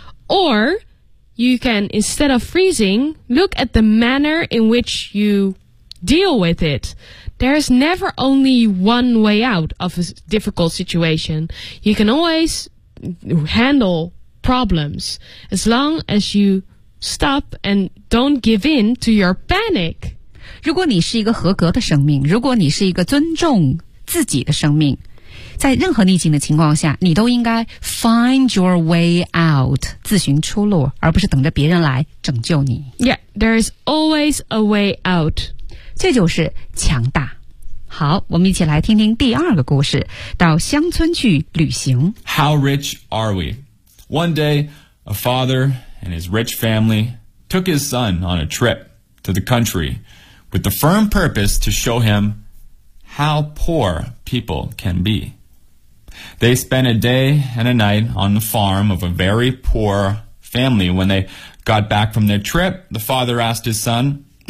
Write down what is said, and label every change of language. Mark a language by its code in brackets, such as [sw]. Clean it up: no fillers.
[en] Or you can, instead of freezing, look at the manner in which you deal with it. There's never only one way out of a difficult situation. You can always handle problems as long as you stop and don't give in to your panic. [zh] 如果你是一个合格的生命，如果你是一个尊重自己的生命，在任何逆境的情况下，你都应该 [en] find your way out, [zh] 自寻出路，而不是等着别人来拯救你。 [en] Yeah, there is always a way out. [zh] 这就是强大。好，我们一起来听听第二个故事，到乡村去旅行。 [en] How rich are we? One day, a father and his rich family took his son on a trip to the country with the firm purpose to show him how poor people can be. They spent a day and a night on the farm of a very poor family. When they got back from their trip, the father asked his son,